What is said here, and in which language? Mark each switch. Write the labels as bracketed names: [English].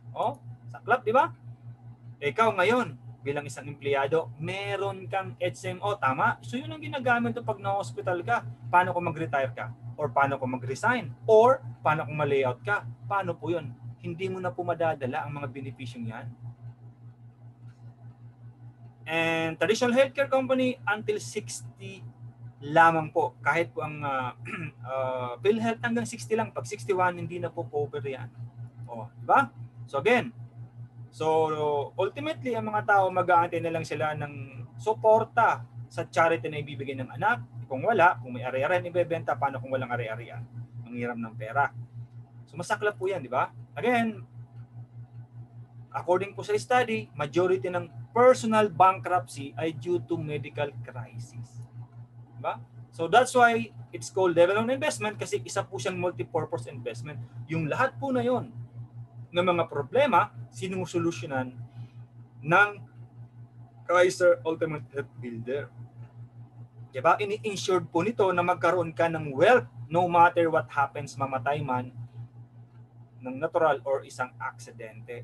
[Filipino] Oh, saklap, di ba? Ikaw ngayon, bilang isang empleyado, meron kang HMO, tama? So yun ang ginagamit to pag na-hospital ka. Paano kung mag-retire ka? Or paano kung mag-resign? Or paano kung ma-layout ka? Paano po yun? hindi mo na po madadala ang mga benepisyong yan. [English] And traditional healthcare company until 60 [Filipino] lamang po. Kahit po ang PhilHealth hanggang 60 lang. Pag 61, hindi na po cover yan. O, diba? So again, ultimately, ang mga tao mag-aantay na lang sila ng suporta sa charity na ibibigay ng anak. Kung wala, kung may ari-arian ibebenta, paano kung walang ari-arian? Manghiram ng pera. So masaklap po yan, di ba? Again, according po sa study, majority ng personal bankruptcy ay [English] due to medical crisis. [Filipino] Diba? [English] So that's why it's called development investment [Filipino] kasi isa po siyang multi-purpose investment. Yung lahat po na yon ng mga problema, sinusolusyonan ng Kaiser Ultimate Health Builder. Diba? Ini-insured po nito na magkaroon ka ng wealth [English] no matter what happens, [Filipino] mamatay man ng natural or isang aksidente.